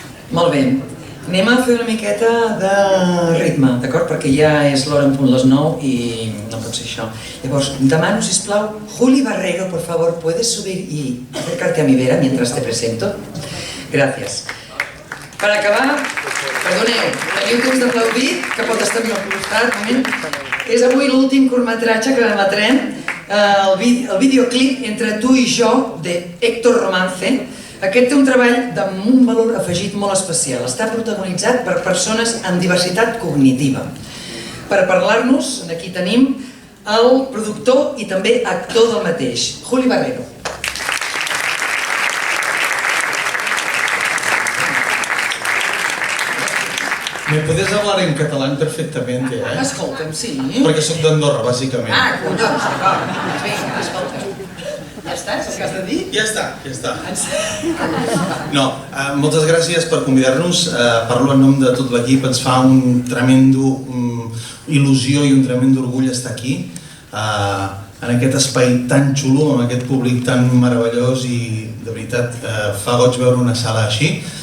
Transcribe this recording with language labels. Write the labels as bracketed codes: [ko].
[ca] Molt bé. Anem a fer una miqueta de ritme, d'acord? Perquè ja és l'hora en punt les 9 i no pot ser això. Llavors, demano, sisplau, [es] Juli Barrero, por favor, ¿puedes subir y acercarte a mi vera mientras te presento? Gracias. [ca] Per acabar, perdoneu, teniu temps d'aplaudir, que pot estar millor al costat, és avui l'últim curtmetratge que emetrem, el videoclip Entre tu i jo, de Héctor Romance. Aquest té un treball amb un valor afegit molt especial. Està protagonitzat per persones amb diversitat cognitiva. Per parlar-nos, aquí tenim el productor i també actor del mateix, Juli Barrero. [es] Me puedes hablar en catalán perfectamente, eh? [ca] Escolta'm, sí. Perquè soc d'Andorra, bàsicament. Ah, collons, d'acord. Vinga, escolta'm. Ja està? És el que has de dir? Ja està. No, moltes gràcies per convidar-nos. Parlo en nom de tot l'equip. Ens fa un tremendo il·lusió i un tremendo orgull estar aquí, en aquest espai tan xulo, amb aquest públic tan meravellós i, de veritat, fa goig veure una sala així.